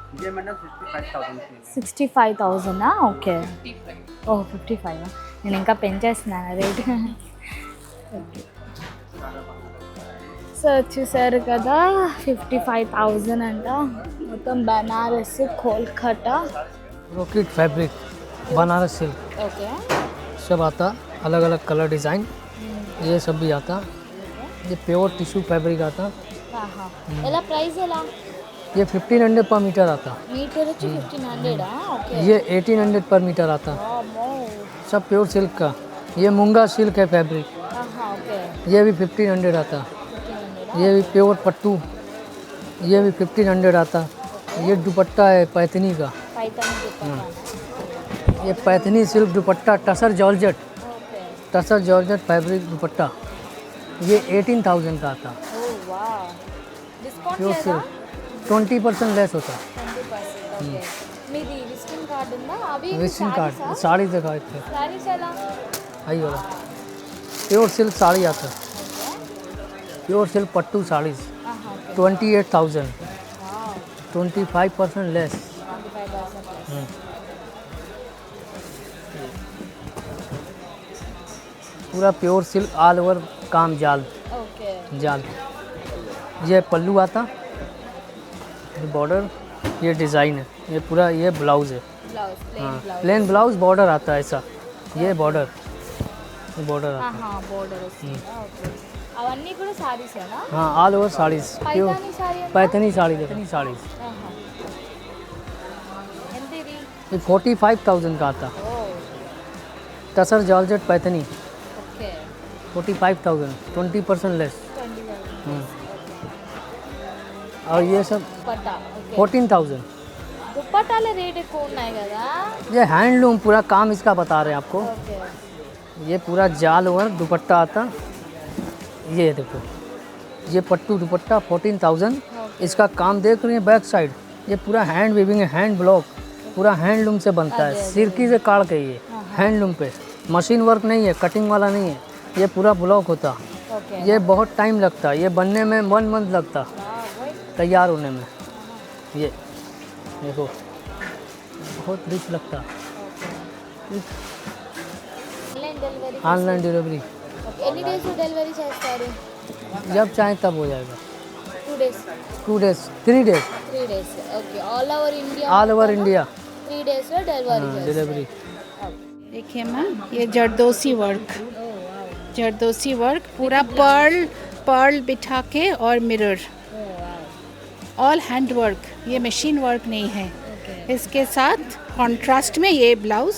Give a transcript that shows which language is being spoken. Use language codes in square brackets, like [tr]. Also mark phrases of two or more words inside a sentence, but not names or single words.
[te] 65,000. ఓకే, ఓ 55. నేను ఇంకా పెంచేస్తున్నాను రేట్. సో చూసారు కదా, 55,000 అంట. మొత్తం బనారస్, కోల్కతా, [en] brocade fabric, [hi] बनारस सिल्क, [te] ఓకే [hi] सब आता, अलग अलग कलर डिज़ाइन ये सब भी आता. ये [en] pure tissue fabric [hi] आता. [te] ఎలా ప్రైస్ ఎలా? [hi] ये 1500 [en] per meter [hi] आता. [te] మీటర్ వచ్చి 1500. ఓకే, [hi] ये 1800 [en] per meter [hi] आता. सब [en] pure silk [hi] का. ये मूंगा सिल्क है फैब्रिक, [te] ఓకే. [hi] ये भी 1500 आता. ये भी प्योर पट्टू, ये भी 1500 आता. ये दुपट्टा है पैथनी का, [te] పైతాని దుపట్టా. [hi] ये पैथनी सिल्क दुपट्टा, [en] tussar georgette, [te] ఓకే. [en] tussar georgette fabric [hi] दुपट्टा, ये 18,000 का आता. [en] oh wow, discount [hi] प्योर [te] లేదా? [hi] सिल्क 20% लेस होता. 20%. [te] ఓకే. మీది [en] visiting card [te] ఉందా? అవి [en] visiting card [hi] साड़ी दिखाए थे, [te] సారీస్ ఎలా? [hi] आई वाला [en] pure silk [hi] साड़ी आता है. [en] pure silk [hi] पट्टू साड़ीज [te] ఓకే. [hi] 28,000, [te] వావ్, [hi] 25% लेस. 25%. पूरा [en] pure silk all over [hi] काम जाल [te] ఓకే. [hi] जाल. ये पल्लू आता, ये बॉर्डर, ये डिज़ाइन है, ये पूरा ये ब्लाउज है. [en] blouse plain [hi] हाँ [te] బ్లౌజ్. [en] plain blouse border [hi] आता है ऐसा. ये बॉर्डर, ये बॉर्डर आता है. [te] బోర్డర్ వస్తుందా? ఓకే. అవన్నీ కూడా సారీసేనా? [en] हाँ all over sarees pure [te] పైతాని సారీ ఎంత? [hi] पैथनी साड़ी पैथनी साड़ीज. [te] ఎంత ఇది? [hi] ये 45,000 का आता. ఓ [en] tussar georgette [hi] पैथनी [te] ఓకే. [hi] 45,000, 20% लेस. 20,000. और ये सब [te] దుపట్టా. ఓకే. [hi] 14,000. [te] దుపట్టాల రేట్ ఎక్కువ ఉన్నాయి కదా? [hi] ये हैंडलूम पूरा काम इसका बता रहे हैं आपको. [te] ఓకే. [hi] ये पूरा जाल ओवर दुपट्टा आता. ये देखो, ये पट्टू दुपट्टा 14,000. इसका काम देख रही हैं [en] back side, [hi] ये पूरा [en] hand weaving [hi] है, [en] hand block [hi] पूरा हैंडलूम से बनता है. सिरकी से काट के ये हैंडलूम पे, [en] machine work [hi] नहीं है, कटिंग वाला नहीं है. ये पूरा ब्लॉक होता. [te] ఓకే. [hi] ये बहुत टाइम लगता, ये बनने में 1 मंथ लगता तैयार होने में. ये देखो बहुत रिच लगता. [en] online delivery. online delivery [te] ఓకే. ఎన్ని [en] days delivery [te] చేస్తారు? [hi] जब चाहे तब हो जाएगा. [en] 2 days, 2 days 3 days 3 days. ఓకే. all over India, all over India [te] 3 days లో డెలివరీ చేస్తారు. [hi] डिलीवरी. देखिए मैम, ये जरदोसी वर्क, जरदोसी वर्क पूरा पर्ल बिठा के और मिरर, [en] all hand work, [hi] ये [en] machine work [hi] नहीं है. इसके साथ कॉन्ट्रास्ट में ये ब्लाउज,